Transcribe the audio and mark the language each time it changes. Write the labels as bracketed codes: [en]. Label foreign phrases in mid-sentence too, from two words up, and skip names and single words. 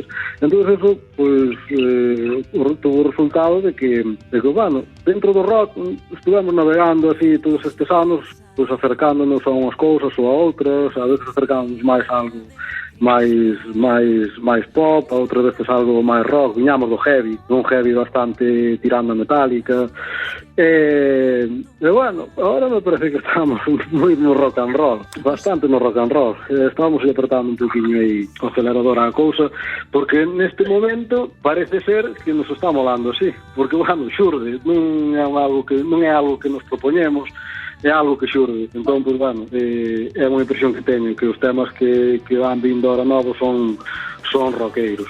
[gl] Entón, eso, pois, tuvo o resultado de que, bueno, dentro do rock estuvemos navegando así todos estes anos, pois acercándonos a unhas cousas ou a outras, a veces acercándonos máis a algo máis pop, a outras veces algo máis rock, viñamos do heavy, un heavy bastante tirando a Metallica, e bueno, agora me parece que estamos moi no rock and roll, bastante no rock and roll, estamos apretando un poquinho aí o acelerador a cousa, porque neste momento parece ser que nos está molando así, porque, bueno, xurde, non é algo que nos propoñemos, é algo que xurde. Entón, [es] pues, bueno, [gl] é unha impresión que teño, que os temas que van vindo ahora novos son rockeiros.